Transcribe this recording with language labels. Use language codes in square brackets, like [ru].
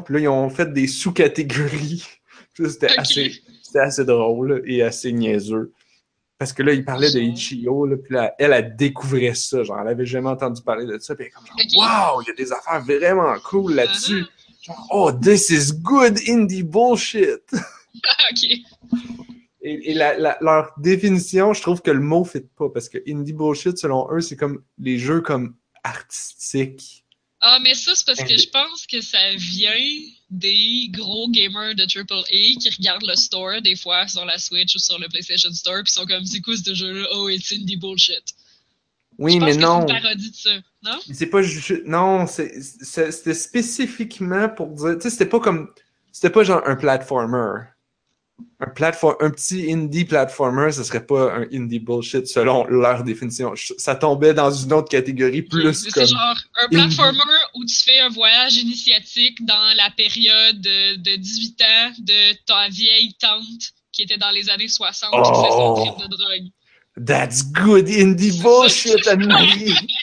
[fr] Puis là, ils ont fait des sous-catégories. Puis là, c'était assez drôle et assez niaiseux. Parce que là, il parlait de Itch.io, là, puis là, elle a découvert ça. Genre, elle avait jamais entendu parler de ça. Puis elle est comme, genre, wow, il y a des affaires vraiment cool là-dessus. [en] Genre, oh, this is good indie bullshit. OK. [fr] Et leur définition, je trouve que le mot ne fit pas. Parce que indie bullshit, selon eux, c'est comme les jeux comme artistiques. Ah, mais ça, c'est parce que je pense que ça vient des gros gamers de AAA qui regardent le store des fois sur la Switch ou sur le PlayStation Store, puis sont comme, c'est quoi ce jeu-là? [en] Oh, it's indie bullshit. [fr] Oui, mais non. C'est une parodie de ça, non? C'est pas juste. Non, c'était spécifiquement pour dire. Tu sais, c'était pas genre un platformer. Un petit indie platformer, ce serait pas un indie bullshit selon leur définition. Ça tombait dans une autre catégorie plus c'est comme... C'est genre un platformer indie. Où tu fais un voyage initiatique dans la période de 18 ans de ta vieille tante qui était dans les années 60 oh, qui faisait un trip de drogue. [en] That's good indie bullshit, Annie!